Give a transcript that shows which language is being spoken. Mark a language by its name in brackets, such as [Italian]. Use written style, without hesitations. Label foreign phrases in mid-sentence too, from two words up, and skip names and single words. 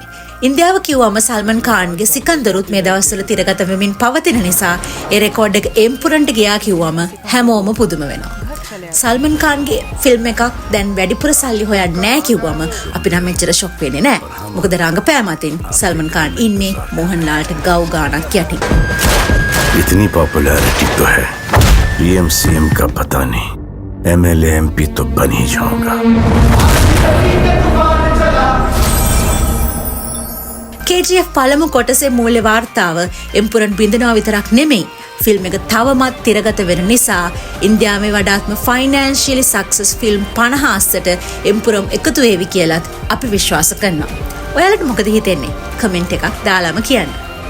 [Sinhala] ඉන්දියාව කිව්වම සල්මන් ඛාන්ගේ සිකන්දරුත් මේ දවස්වල තිරගත වෙමින් පවතින නිසා ඒ රෙකෝඩ් එක එම්පුරන්ට ගියා කිව්වම හැමෝම පුදුම වෙනවා. සල්මන් ඛාන්ගේ ෆිල්ම් එකක් දැන් වැඩිපුර සල්ලි හොයන්නේ නැහැ කිව්වම අපි නම් මෙච්චර ෂොක් වෙන්නේ නැහැ. මොකද රංගපෑම අතින් සල්මන් ඛාන් ඉන්නේ මොහන්ලාල්ට ගව් ගානක් යටින්. [Hindi] इतनी पॉपुलैरिटी तो है [English] PM CM [Hindi] का पता नहीं [English] MLA MP [Hindi] तो बन ही जाऊंगा. [Sinhala] KGF පළමු කොටසේ මූල්‍ය වාර්තාව එම්පුරන් බින්දනවා විතරක් නෙමෙයි ෆිල්ම් එක තවමත් තිරගත වෙන නිසා ඉන්දියාවේ වඩාත්ම [English] financially success film [Sinhala] 50ට එම්පුරම් එකතු වේවි කියලාත් අපි විශ්වාස කරනවා. ඔයාලට මොකද හිතෙන්නේ? කමෙන්ට් එකක් දාලාම කියන්න.